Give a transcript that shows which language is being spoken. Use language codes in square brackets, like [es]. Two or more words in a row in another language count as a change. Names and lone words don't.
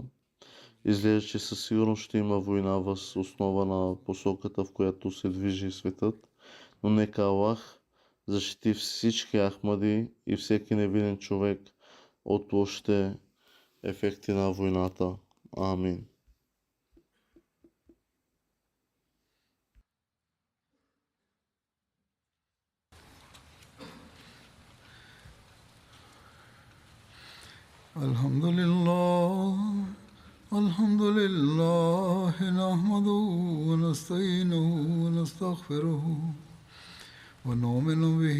[bg] Изглежда, че със сигурност ще има война въз основа на посоката, в която се движи светът, но нека Аллах защити всички Ахмади и всеки невинен човек от лошите ефекти на войната. Амин. [ar] الحمد لله نحمده ونستعينه ونستغفره ونؤمن به